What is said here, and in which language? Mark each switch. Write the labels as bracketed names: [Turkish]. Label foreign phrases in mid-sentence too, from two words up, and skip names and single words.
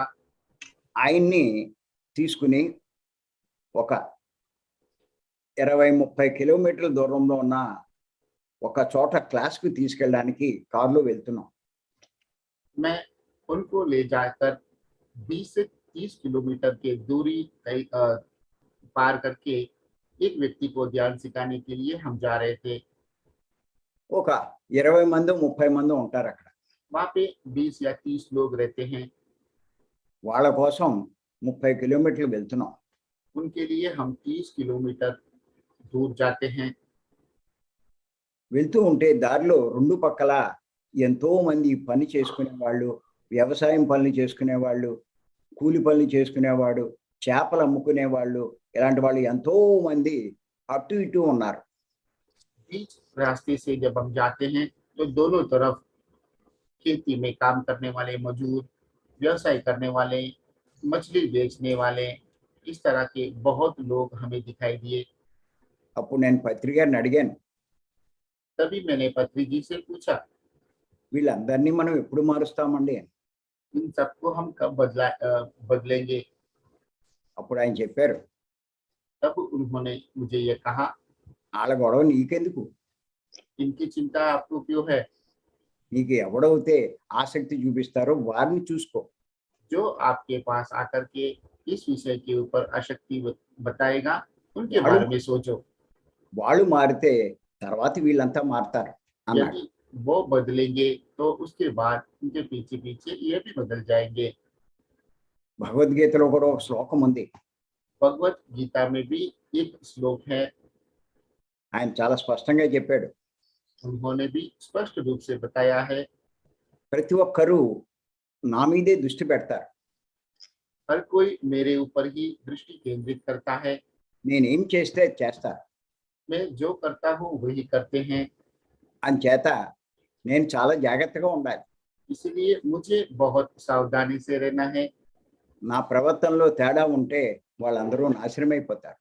[Telugu] ఆయన్ని తీసుకుని ఒక 20-30 కిలోమీటర్ల దూరంలో ఉన్న ఒక చోట క్లాస్కి తీసుకెళ్ళడానికి కారులో వెళ్తున్నాం. [Hindi] मैं उनको ले जाकर 20 से 30 किलोमीटर के दूरी पार करके एक व्यक्ति को ध्यान सिखाने के लिए हम जा रहे थे। [Telugu] ఒక 20 మంది 30 మంది ఉంటారు అక్కడ. [Hindi] वहाँ पे 20 या 30 लोग रहते हैं। [Telugu] వాళ్ళ కోసం 30 కిలోమీటర్లు వెళ్తున్నాం. [Hindi] उनके लिए हम 30 किलोमीटर दूर जाते हैं। [Telugu] వెళ్తూ ఉంటే దారిలో రెండు పక్కల ఎంతో మంది పని చేసుకునే వాళ్ళు, వ్యవసాయం పనులు చేసుకునే వాళ్ళు, కూలి పనులు చేసుకునేవాడు, చేపలు అమ్ముకునే వాళ్ళు, ఇలాంటి వాళ్ళు ఎంతో మంది అటు ఇటు ఉన్నారు. [Hindi] बीच रास्ते से जब हम जाते हैं तो दोनों तरफ खेती में काम करने वाले मजदूर, व्यवसाय करने वाले, मछली बेचने वाले, इस तरह के बहुत लोग हमें दिखाई दिए। [Telugu] అప్పుడు నేను పత్రి గారిని అడిగాను, [Hindi] तभी मैंने पत्री जी से पूछा, [Telugu] వీళ్ళందరినీ మనం ఎప్పుడు మారుస్తామండి? [Hindi] इन सबको हम कब बदलेंगे? [Telugu] అప్పుడు ఆయన చెప్పారు, [Hindi] तब उन्होंने मुझे ये कहा, [Telugu] వాళ్ళ గొడవ నీకెందుకు? [Hindi] इनकी चिंता आपको क्यों है? [Telugu] నీకు ఎవడైతే ఆసక్తి చూపిస్తారో వారిని చూసుకో. [Hindi] जो आपके पास आकर के इस विषय के ऊपर आसक्ति बताएगा, उनके बारे में सोचो। [Telugu] వాళ్ళు మారితే తర్వాత వీళ్ళంతా మారుతారు అన్నాడు. [Hindi] यदि वो बदलेंगे तो उसके बाद उनके पीछे पीछे ये भी बदल जाएंगे। [Telugu] భగవద్గీతలో కూడా ఒక శ్లోకం ఉంది. [Hindi] भगवत गीता में भी एक श्लोक है। [Telugu] ఆయన చాలా స్పష్టంగా చెప్పాడు, [Hindi] उन्होंने भी स्पष्ट रूप से बताया है, [Telugu] ప్రతి ఒక్కరూ నా మీదే దృష్టి పెడతారు, [Hindi] हर कोई मेरे ऊपर ही दृष्टि केंद्रित करता है। [Telugu] నేనేం చేస్తే అది చేస్తారు. [Hindi] मैं जो करता हूँ वही करते हैं। [Telugu] అంచేత నేను చాలా జాగ్రత్తగా ఉండాలి. [Hindi] इसलिए मुझे बहुत सावधानी से रहना है। [Telugu] నా ప్రవర్తనలో తేడా ఉంటే వాళ్ళందరూ నాశనమైపోతారు.